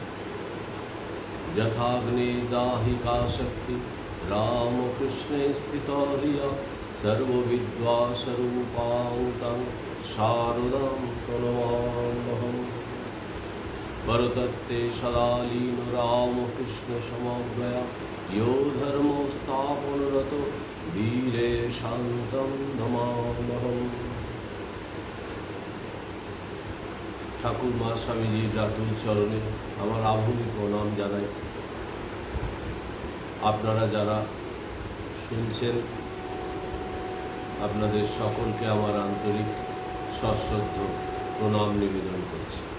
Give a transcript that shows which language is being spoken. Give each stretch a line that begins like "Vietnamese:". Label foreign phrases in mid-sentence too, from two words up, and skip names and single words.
Sanskrit: যথাগ্নে দাহিকা শক্তি রামকৃষ্ণে স্থিতা হিয়া সর্ববিদ্যাস্বরূপাং তং শারদাং প্রণমাম্যহম। বরতত্তে সদা লীন রামকৃষ্ণ সমগ্রয়া यो धर्मो स्थापनरतो वीरे शान्तं नमाम्यहम्।
Bangla: ঠাকুর মা স্বামীজির রাতুল চরণে আমার আভূমি প্রণাম জানাই। আপনারা যারা শুনছেন আপনাদের সকলকে আমার আন্তরিক সশ্রদ্ধ প্রণাম নিবেদন করছি।